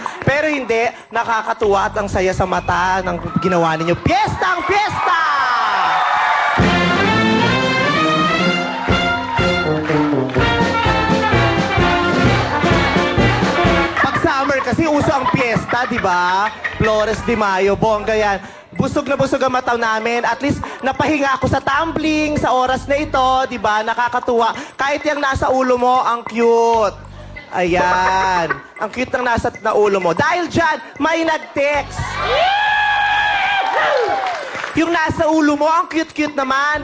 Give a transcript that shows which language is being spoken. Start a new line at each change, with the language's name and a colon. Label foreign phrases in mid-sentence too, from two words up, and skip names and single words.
Filipino: Pero hindi, nakakatuwa at ang saya sa mata ng ginawa ninyo. Piyestang piyesta! Pag summer kasi uso ang piyesta, di ba? Flores de Mayo, bongga yan. Busog na busog ang mata namin.
English: At least
Filipino: napahinga ako sa tumbling sa oras na ito, di ba? Nakakatuwa. Kahit yung nasa ulo mo, ang cute. Ayan. Ang cute ng nasa ulo mo. Dahil dyan, may nag-text. Yung nasa ulo mo, ang cute-cute naman.